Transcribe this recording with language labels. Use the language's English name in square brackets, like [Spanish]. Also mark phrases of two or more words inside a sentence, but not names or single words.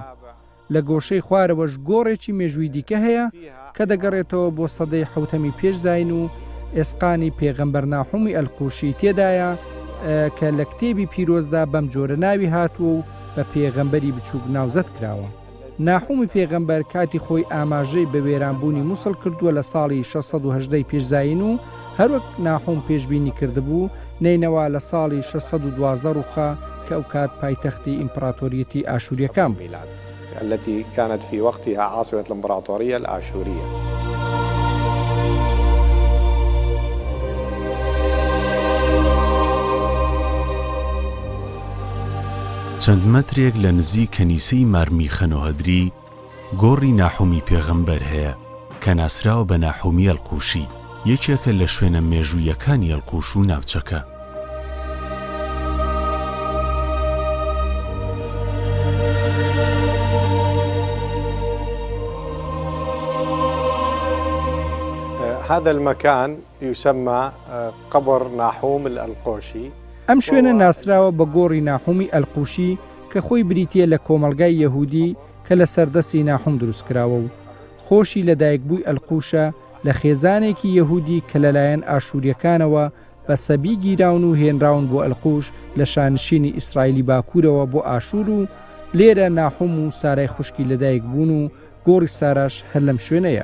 [Central Kurdish] لە گۆشەی خوارەوەش گۆڕێکی مێژووی دیکە هەیە کە دەگەڕێتەوە بۆ سەدەی 7 پێش زاین و ئێسقانی پێغەمبەر ناحومی ئەلقوشی تێدایە کە لە کتێبی پیرۆزدا بەم جۆرە ناوی هاتووە و بە پێغەمبەری بچووک ناوزەت کراوە. ناحومی پێغەمبەر کاتی خۆی ئاماژەی بە وێرانبوونی مووسڵ کردووە لە ساڵی 618 پێش زاین و هەروەک ناحوم پێشبینی کردبوو نینەوە لە ساڵی 612 ڕووخا کە ئەو کات پایتەختی ئیمپراتۆریەتی ئاشوریەکان بوو [Arabic] التي كانت في وقتها عاصمة الإمبراطورية الآشورية. [Central Kurdish] چەند مەترێک لە نزیک کەنیسەی مارمیخەنۆهەدری گۆڕی ناحومی پێغەمبەر هەیە کە ناسراوە بە ناحومی ئەلقوشی یەکێکە لە شوێنە مێژوویەکانی ئەلقوش و ناوچەکە. [Arabic] هذا المكان يسمى قبر ناحوم الألقوشي. [Central Kurdish] ئەم شوێنە ناسراوە بە گۆڕی ناحومی ئەلقوشی کە خۆی بریتیە لە کۆمەلگای یەهودی کە لە سەردەستی ناحوم دروستکراوە و خۆشی لەدایکبووی ئەلقوشە لە خێزانێکی یەهودی کە لەلایەن ئاشوریەکانەوە بە سەبی گیراون و هێنراون بۆ ئەلقوش لە شانشینی ئیسرائیلی باکوورەوە بۆ ئاشور و لێرە ناحوم و سارای خوشکی لەدایک بوون و گۆڕی ساراش هەر لەم شوێنەیە.